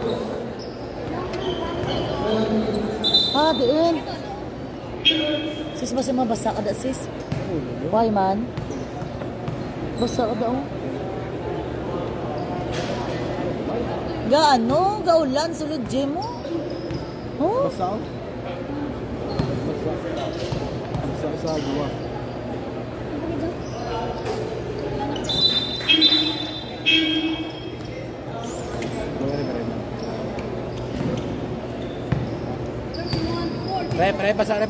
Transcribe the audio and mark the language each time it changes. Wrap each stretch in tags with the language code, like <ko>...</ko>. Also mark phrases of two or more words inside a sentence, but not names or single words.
<hil>Diin. Sis, basta mabasa ka da, sis?</hil> <en>Why, man?</en> <hil>Basa ka da, oh. Gaano? Gaulan, sulod gym mo? Oh? Basa? Basa sa gawa. Rep, basa rep po.</hil>